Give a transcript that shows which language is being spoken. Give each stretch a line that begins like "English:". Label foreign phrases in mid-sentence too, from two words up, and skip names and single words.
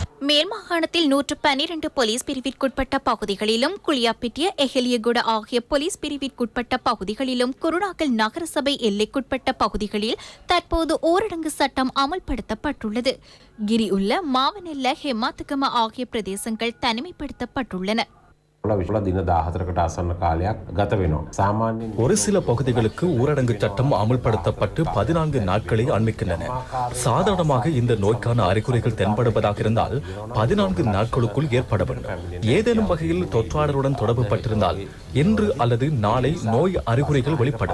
Tamil: மேல் மாகாணத்தில் 112 போலீஸ் பிரிவிற்குட்பட்ட பகுதிகளிலும் குளியாப்பிட்டிய எஹெலியகுட ஆகிய போலீஸ் பிரிவிற்குட்பட்ட பகுதிகளிலும் குருணாகல் நகரசபை எல்லைக்குட்பட்ட பகுதிகளில் தற்போது ஊரடங்கு சட்டம் அமல்படுத்தப்பட்டுள்ளது. கிரி உள்ள மாவனெல்ல ஹெமாத்துகம ஆகிய பிரதேசங்கள் தனிமைப்படுத்தப்பட்டுள்ளன.
Sinhala: දින 14කට ආසන්න කාලයක් ගත වෙනවා. සාමාන්‍යයෙන්
Tamil: ஒரு சில பகுதிகளுக்கு ஊரடங்கு சட்டம் அமுல்படுத்தப்பட்டு 14 நாட்களை அண்மிக்கின்றன. சாதாரணமாக இந்த நோய்க்கான அறிகுறிகள் தென்படுவதாக இருந்தால் 14 நாட்களுக்குள் ஏற்பட வேண்டும். ஏதேனும் வகையில் தொற்றாளருடன் தொடர்பு பட்டிருந்தால் இன்று அல்லது நாளை நோய் அறிகுறிகள் வெளிப்படும்.